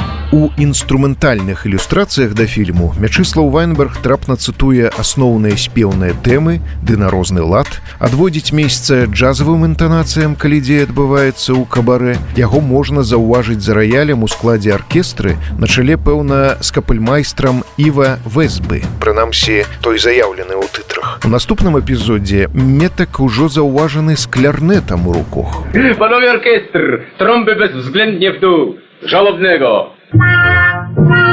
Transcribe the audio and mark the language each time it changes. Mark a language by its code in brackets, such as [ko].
[be] У інструментальных ілюстрацыях да фільму Мячыслаў Вайнберг трапна цытуе асноўныя спеўныя тэмы ды на розны лад, адводзіць месца джазавым інтанацыям, калі дзея адбываецца ў кабарэ. Яго можна заўважыць за раялем у складзе аркестры на чале, пэўна, з капельмайстрам Іва Весбы. Прынамсі, той заяўлены ў тытрах. У наступным эпізодзе Метак ужо заўважаны з кларнетам у руках. [pl] Panowie orkiestr, trąby bezwzględnie w dół, żałobnego.